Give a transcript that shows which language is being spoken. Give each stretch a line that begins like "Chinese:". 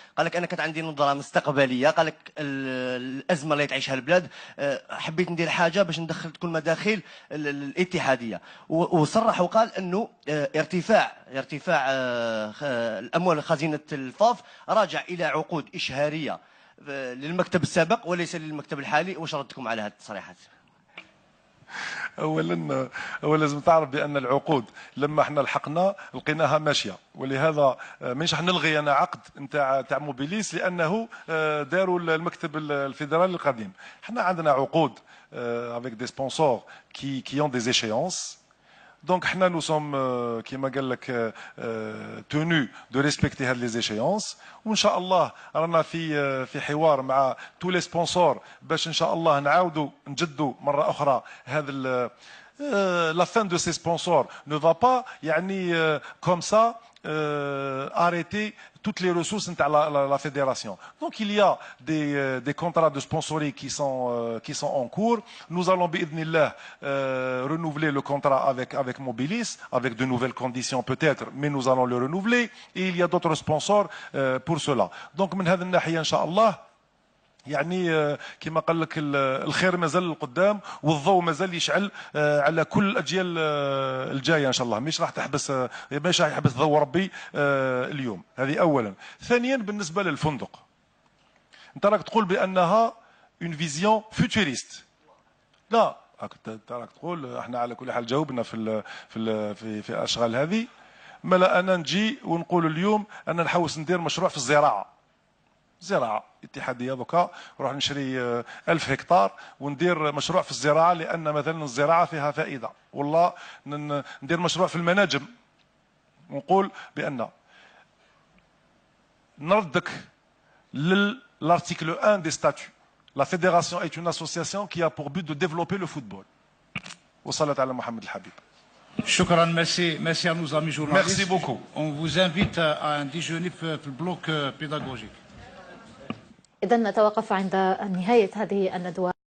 Arabic: قال لك انا كانت عندي نظره مستقبليه، قال لك الازمه اللي تعيشها البلاد حبيت ندير حاجه باش ندخل تكون مداخيل الاتحاديه، وصرح وقال انه ارتفاع الاموال خزينه الفاف راجع الى عقود اشهاريه للمكتب السابق وليس للمكتب الحالي. واش ردكم على هذه التصريحات؟ اولا لازم تعرف بان العقود لما احنا لحقنا لقيناها ماشيه، ولهذا مانيش راح نلغي انا عقد نتاع موبيليس لانه داروا المكتب الفيدرالي القديم. احنا عندنا عقود
French: avec des sponsors qui ont des échéances. Donc, nous sommes,
Arabic: كما قال لك,
French: tenus de respecter هذه les échéances.
Arabic: وإن شاء الله رانا في حوار مع
French: tous les sponsors
Arabic: باش إن شاء الله نعاودوا نجدوا مرة أخرى هذا
French: la fin de ces sponsors ne va pas يعني comme ça arrêter toutes les ressources de la fédération. Donc il y a des contrats de sponsoring qui sont en cours. Nous allons bi'idhnillah renouveler le contrat avec Mobilis avec de nouvelles conditions peut-être, mais nous allons le renouveler et il y a d'autres sponsors pour cela.
Arabic: Donc من هذه الناحية إن شاء الله يعني كما قال لك الخير مازال للقدام والضوء مازال يشعل على كل الاجيال الجايه ان شاء الله. مش راح يحبس ضوء ربي اليوم. هذه اولا. ثانيا بالنسبه للفندق، انت راك تقول بانها
French: اون فيزيون فيوتوريست.
Arabic: لا، انت راك تقول احنا على كل حال جاوبنا في الاشغال هذه. ما لا انا نجي ونقول اليوم انا نحوس ندير مشروع في الزراعه اتحاديه دوكا نروح نشري 1000 هكتار وندير مشروع في الزراعه، لان مثلا الزراعه فيها فائده. والله ندير مشروع في المناجم ونقول بان نردك للارتيكل 1 دي ستاتut.
French: La fédération est une association qui a pour but de développer le football.
Arabic: وصلت على محمد الحبيب. شكرا.
French: merci à nos amis journalistes. Merci beaucoup. On vous invite à un déjeuner في البلوك pédagogique.
Arabic: إذن نتوقف عند نهاية هذه الندوة.